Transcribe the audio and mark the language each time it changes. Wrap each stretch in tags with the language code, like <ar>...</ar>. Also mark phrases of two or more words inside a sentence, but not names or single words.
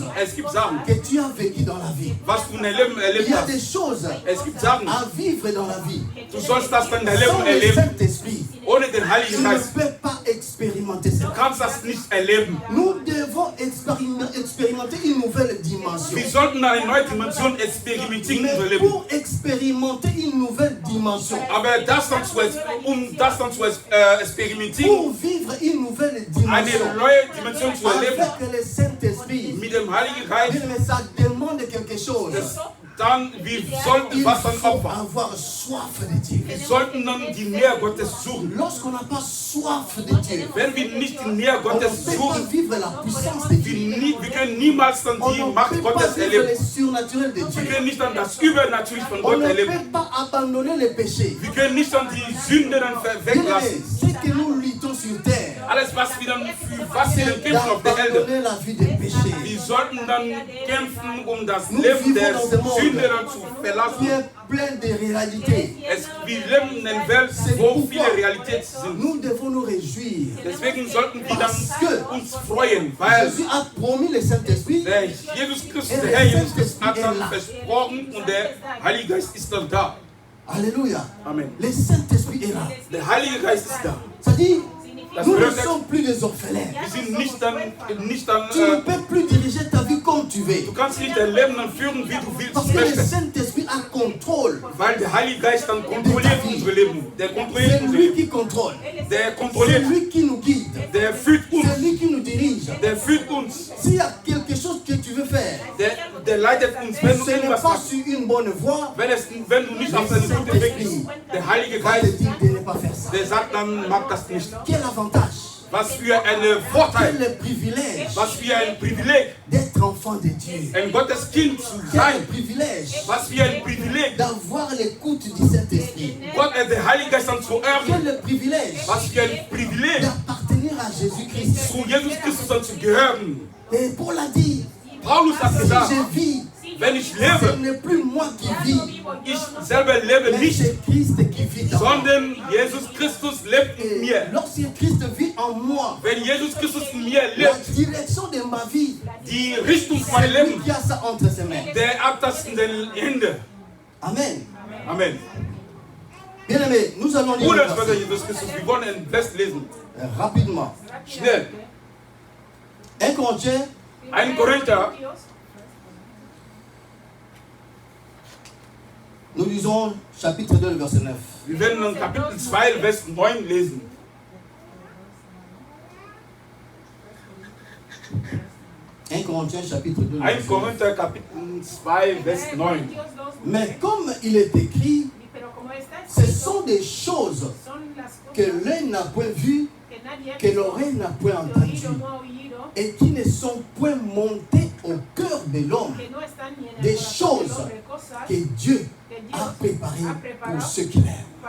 <de>Es gibt Sachen,</de> <fr>Que tu as vécu dans la vie.</fr> <de>was du in deinem Leben</de> <fr>Il</fr> <de>erlebt</de> <fr>y a</fr> <de>hast.</de> <fr>des choses</fr> <de>Es gibt Sachen,</de> <fr>à vivre dans la vie.</fr> <de>du sollst das dann in deinem</de> <fr>Sans</fr> <de>Leben</de> <fr>le</fr> <de>erleben.</de> <fr>Saint-Esprit,</fr> <de>Ohne den</de> <fr>tu</fr> <de>Heiligen</de> <fr>ne</fr> <de>Geist.</de> <fr>peux pas expérimenter ça.</fr> <de>Du kannst das nicht erleben.</de> <fr>Nous devons expérimenter une nouvelle dimension.</fr> <de>Wir sollten eine neue Dimension experimentieren in unserem</de> <fr>Mais</fr> <de>Leben.</de> <fr>pour expérimenter une nouvelle dimension,</fr> <de>Aber das dann zu experimentieren,</de> <fr>pour vivre une nouvelle</fr> <de>eine</de> <fr>dimension</fr> <de>neue Dimension zu erleben,</de> <fr>avec le Saint-Esprit,</fr> <de>mit dem Heiligen Geist,</de> <fr>mais ça demande quelque chose.</fr> <de>dann wir sollten</de> <fr>Il</fr> <de>was dann</de> <fr>faut</fr> <de>opfern.</de> <fr>avoir soif de Dieu.</fr> <de>Wir sollten dann die Nähe Gottes suchen.</de> <fr>Lorsqu'on n'a pas soif de Dieu,</fr> <de>Wenn wir nicht die Nähe</de> <fr>on ne</fr> <de>Gottes</de> <fr>peut pas</fr> <de>suchen,</de> <fr>vivre la puissance de Dieu.</fr> <de>wir können niemals dann</de> <fr>On</fr> <de>die</de> <fr>ne</fr> <de>Macht</de> <fr>peut pas</fr> <de>Gottes</de> <fr>vivre</fr> <de>erleben.</de> <fr>le surnaturel de</fr> <de>Wir</de> <fr>Dieu.</fr> <de>können nicht dann das Übernatürliche von</de> <fr>On</fr> <de>Gott</de> <fr>ne</fr> <de>erleben.</de> <fr>peut pas abandonner le péché.</fr> <de>Wir können nicht dann die Sünde dann</de> <fr>Bien-aimés,</fr> <de>weglassen.</de> <fr>ce que nous luttons sur terre,</fr> <de>Alles, was wir dann für was wir dann kämpfen auf der Erde.</de> <fr>d'abandonner la vie de péché.</fr> <de>Wir sollten dann kämpfen, um das</de> <fr>Nous</fr> <de>Leben</de> <fr>vivons</fr> <de>der</de> <fr>dans un monde</fr> <de>Sünde dann zu</de> <fr>qui</fr> <de>verlassen.</de> <fr>est plein de réalités.</fr> <de>Wir leben in einer Welt, wo viele Realitäten sind.</de> <fr>Nous devons nous réjouir.</fr> <de>Deswegen sollten wir dann uns freuen, weil</de> <fr>Jésus a promis le Saint-Esprit.</fr> <de>der Jesus Christus, der Herr Jesus Christus hat dann versprochen und der Heilige Geist ist dann da.</de> <fr>Alléluia. Amen. Le Saint-Esprit est là.</fr> <de>Der Heilige Geist ist da.</de> <fr>C'est-à-dire,</fr> <de>Das</de> <fr>nous ne</fr> <de>bedeutet,</de> <fr>sommes plus des orphelins.</fr> <de>wir sind nicht dann</de> <fr>Tu ne peux plus diriger ta vie comme tu veux.</fr> <de>du kannst nicht dein Leben dann führen, wie du willst,</de> <fr>Parce que le</fr> <de>möchtest.</de> <fr>Saint-Esprit a contrôle.</fr> <de>Weil der Heilige Geist dann kontrolliert unser Leben. Der kontrolliert</de> <fr>C'est</fr> <de>unser</de> <fr>lui</fr> <de>Leben.</de> <fr>qui contrôle.</fr> <de>Der</de> <fr>C'est</fr> <de>kontrolliert,</de> <fr>lui qui nous guide.</fr> <de>der führt uns.</de> <fr>C'est lui qui nous dirige.</fr> <de>Der führt uns.</de> <fr>S'il y a quelque chose que tu veux faire,</fr> <de>Der leitet uns. Wenn du</de> <fr>ce n'est</fr> <de>irgendwas</de> <fr>pas</fr> <de>machst,</de> <fr>sur une bonne voie,</fr> <de>wenn du nicht auf deinem guten Weg bist, der Heilige</de> <fr>va te</fr> <de>Geist,</de> <fr>dire de ne pas faire ça.</fr> <de>der sagt dann, mach das nicht.</de> <fr>Quel avantage,</fr> <de>Was für ein Vorteil,</de> <fr>quel privilège</fr> <de>was für ein Privileg,</de> <fr>d'être enfant de Dieu.</fr> <de>ein Gotteskind zu</de> <fr>Quel</fr> <de>sein.</de> <fr>privilège</fr> <de>Was für ein Privileg,</de> <fr>d'avoir l'écoute du Saint-Esprit.</fr> <de>Gott, der Heilige Geist dann zu hören.</de> <fr>Quel privilège</fr> <de>Was für ein Privileg,</de> <fr>d'appartenir à Jésus-Christ.</fr> <de>zu Jesus Christus dann zu gehören.</de> <fr>Et Paul a dit,</fr> <de>Paulus hat</de> <fr>si</fr> <de>gesagt,</de> <fr>je vis,</fr> <de>wenn ich</de> <fr>ce</fr> <de>lebe,</de> <fr>n'est plus moi qui vis,</fr> <de>ich selber lebe</de> <fr>mais</fr> <de>nicht,</de> <fr>c'est Christ qui vit dans moi.</fr> <de>sondern Jesus Christus lebt in</de> <fr>Et</fr> <de>mir.</de> <fr>lorsque Christ vit en moi,</fr> <de>Wenn Jesus Christus in mir</de> <fr>la</fr> <de>lebt,</de> <fr>direction de ma vie,</fr> <de>die Richtung von</de> <fr>c'est</fr> <de>meinem</de> <fr>lui</fr> <de>Leben,</de> <fr>qui a ça entre ses mains.</fr> <de>der hat das in den Händen.</de> <fr>Amen.</fr> <de>Amen.</de> <fr>Bien aimé, nous allons lire</fr> <de>Bruder</de> <fr>le</fr> <de>und Schwester</de> <fr>verset.</fr> <de>Jesus Christus, wir wollen ein Vers lesen.</de> <fr>Rapidement.</fr> <de>Schnell.</de> <fr>1 Corinthiens,</fr> <de>1 Korinther,</de> <fr>nous lisons chapitre 2, le verset 9.</fr> <de>wir werden in Kapitel 2, Vers 9 lesen.</de> <fr>1 Corinthiens, chapitre 2, le</fr> <de>1</de> <fr>verset 9.</fr> <de>Korinther, Kapitel 2, Vers 9.</de> <fr>Mais comme il est écrit, ce sont des choses que l'œil n'a point vu, que l'oreille n'a point entendu, et qui ne sont point montées au cœur de l'homme, des choses que Dieu a préparées pour ceux qui l'aiment.</fr>